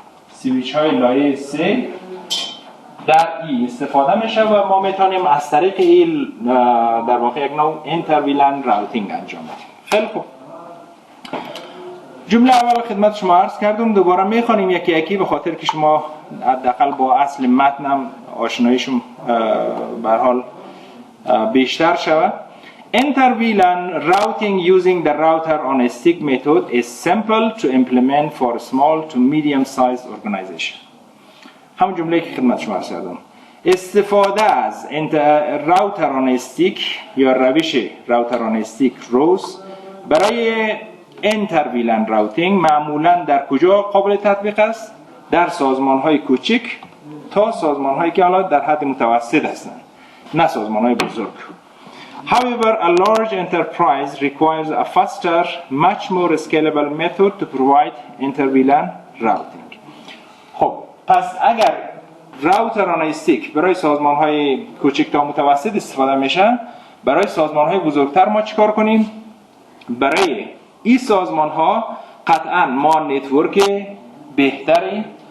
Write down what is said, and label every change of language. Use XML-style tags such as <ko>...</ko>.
<fa>سویچ های لایه 3 در ای استفاده میشه و ما میتونیم از طریق این در واقع یک نوع interVLAN راوتینگ انجام بدیم. خیلی خوب. جمله اول خدمت شما عرض کردم، دوباره میخوانیم یکی یکی به خاطر که شما حداقل با اصل متنم آشناییشون به هر حال بیشتر شود.</fa> <en>interVLAN routing using the router on a stick method is simple to implement for small to medium sized organization.</en> <fa>همون جمله که خدمت شما عرض کردم. استفاده از راوتر آن استیک یا روش راوتر آن استیک روز برای interVLAN راوتینگ معمولا در کجا قابل تطبیق است؟ در سازمان های کوچک تا سازمان هایی که حالا در حد متوسط هستند، نه سازمان های بزرگ.</fa> <en>However, a large enterprise requires a faster, much more scalable method to provide interVLAN routing.</en> <fa>خب پس اگر راوتر آن استیک برای سازمان های کوچک تا متوسط استفاده میشه، برای سازمان های بزرگتر ما چیکار کنیم؟ برای این سازمان ها قطعا ما نتورک بهتری</fa>